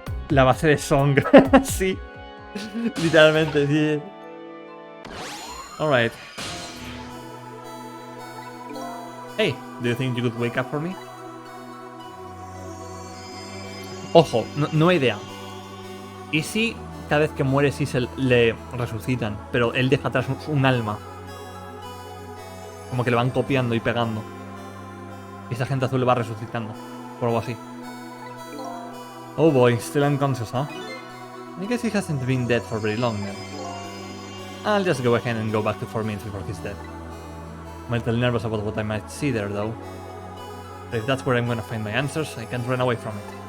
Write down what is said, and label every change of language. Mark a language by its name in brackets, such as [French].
[Spanish] La base de Song, sí. Literalmente, sí. [English] Alright. Hey, do you think you could wake up for me? [Spanish] Ojo, [English] no idea. [Spanish] ¿Y si cada vez que muere sí se le resucitan, pero él deja atrás un alma? Como que le van copiando y pegando. Y esa gente azul le va resucitando. O algo así. [English] Oh boy, still unconscious, huh? I guess he hasn't been dead for very long then. I'll just go ahead and go back to 4 minutes before he's dead. I'm a little nervous about what I might see there though. But if that's where I'm gonna find my answers, I can't run away from it.